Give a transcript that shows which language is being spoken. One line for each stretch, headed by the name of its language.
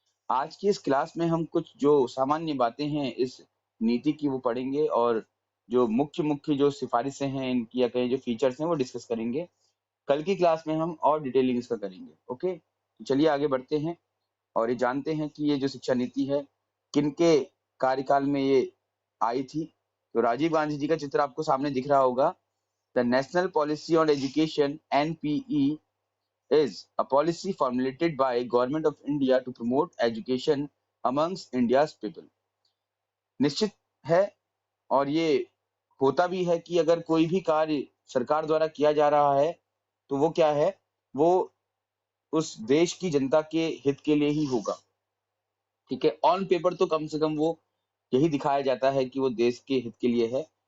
Hindi: आज की इस क्लास में हम कुछ जो सामान्य बातें हैं इस नीति की वो पढ़ेंगे, और जो मुख्य मुख्य जो सिफारिशें हैं इनकी या कहीं जो फीचर्स हैं वो डिस्कस करेंगे। कल की क्लास में हम और डिटेलिंग इसका करेंगे। ओके, तो चलिए आगे बढ़ते हैं और ये जानते हैं कि ये जो शिक्षा नीति है किनके कार्यकाल में ये आई थी। तो राजीव गांधी जी का चित्र आपको सामने दिख रहा होगा।
English: The national policy on education (NPE) is a policy formulated by Government of India to promote education amongst India's people।
Hindi: निश्चित है, और ये होता भी है कि अगर कोई भी कार्य सरकार द्वारा किया जा रहा है तो वो क्या है, वो उस देश की जनता के हित के लिए ही होगा। ठीक है, ऑन पेपर तो कम से कम वो यही दिखाया जाता है कि वो देश के हित के लिए है।